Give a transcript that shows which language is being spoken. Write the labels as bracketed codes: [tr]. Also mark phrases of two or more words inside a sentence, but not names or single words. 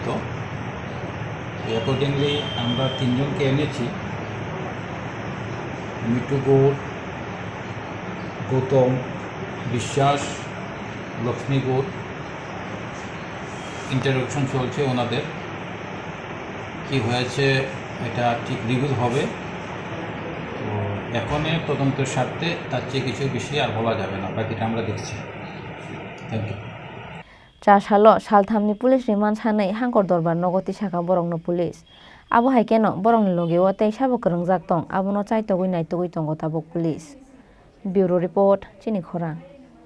[bn] অ্যাকর্ডিংলি আমরা 3 জনকে এনেছি, মিঠু গৌর, গৌতম বিশ্বাস, লক্ষ্মী গৌর। ইন্টারোগেশন চলছে ওনাদের, কি হয়েছে এটা ঠিক রিভিল হবে। তো এখনই তদন্তের স্বার্থে তার চেয়ে কিছু বেশি আর বলা যাবে না, বাকিটা আমরা দেখছি। [en] Thank you. [trp] Chashalo salthamni [en] police remand [trp] sanai hangkor dorbar nogoti saka borokno police. Abo hai keno borokni logeo tei sabo kwrwngjak tong abono chaitogui naitogui tongo tabok police. [en] Bureau report Chini Khorang.